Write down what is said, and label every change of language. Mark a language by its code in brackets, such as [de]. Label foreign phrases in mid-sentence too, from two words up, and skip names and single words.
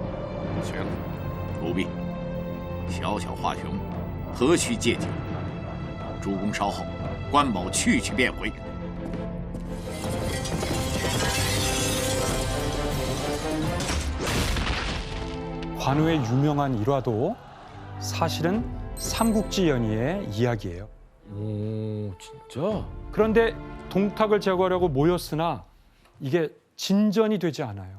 [zh] 不必，小小华雄，何须借酒？主公稍后，关某去便回。 [ko] 관우의 유명한 일화도 사실은 삼국지 연의의 이야기예요. 오, 진짜? 그런데 동탁을 제거하려고 모였으나 이게 진전이 되지 않아요.